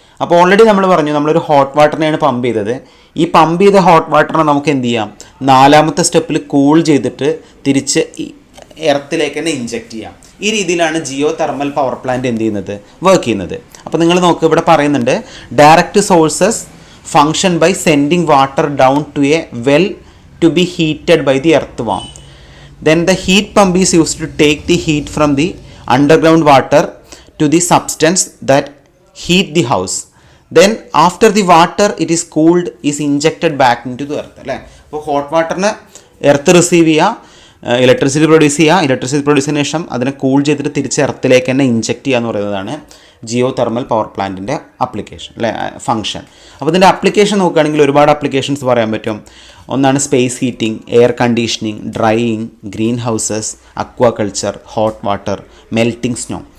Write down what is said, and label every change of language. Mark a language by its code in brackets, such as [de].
[ml] അപ്പോൾ ഓൾറെഡി നമ്മൾ പറഞ്ഞു നമ്മളൊരു ഹോട്ട് വാട്ടറിനെയാണ് പമ്പ് ചെയ്തത്. ഈ പമ്പ് ചെയ്ത ഹോട്ട് വാട്ടറിനെ നമുക്ക് എന്ത് ചെയ്യാം, നാലാമത്തെ സ്റ്റെപ്പിൽ കൂൾ ചെയ്തിട്ട് തിരിച്ച് എർത്തിലേക്ക് തന്നെ ഇഞ്ചെക്ട് ചെയ്യാം. ഈ രീതിയിലാണ് ജിയോ തെർമൽ പവർ പ്ലാന്റ് എന്ത് ചെയ്യുന്നത്, വർക്ക് ചെയ്യുന്നത്. അപ്പോൾ നിങ്ങൾ നോക്കുക, ഇവിടെ പറയുന്നുണ്ട് [en] Direct sources function by sending water down to a well to be heated by the earth warm. Then the heat pump is used to take the heat from the underground water to the substance that heat the house. Then after the water it is cooled is injected back into the earth. [ml] അല്ലേ, അപ്പോൾ hot വാട്ടറിന് earth receive ചെയ്യുക, electricity produce ചെയ്യുക, electricity പ്രൊഡ്യൂസിന് ശേഷം അതിനെ cool ചെയ്തിട്ട് തിരിച്ച് എർത്തിലേക്ക് തന്നെ inject ചെയ്യുക എന്ന് പറയുന്നതാണ് ജിയോ തെർമൽ പവർ പ്ലാന്റിൻ്റെ അപ്ലിക്കേഷൻ അല്ലേ, ഫംഗ്ഷൻ. അപ്പോൾ ഇതിൻ്റെ അപ്ലിക്കേഷൻ നോക്കുകയാണെങ്കിൽ ഒരുപാട് അപ്ലിക്കേഷൻസ് പറയാൻ പറ്റും. ഒന്നാണ് space heating, air conditioning, drying, green houses, aquaculture, hot water, melting snow.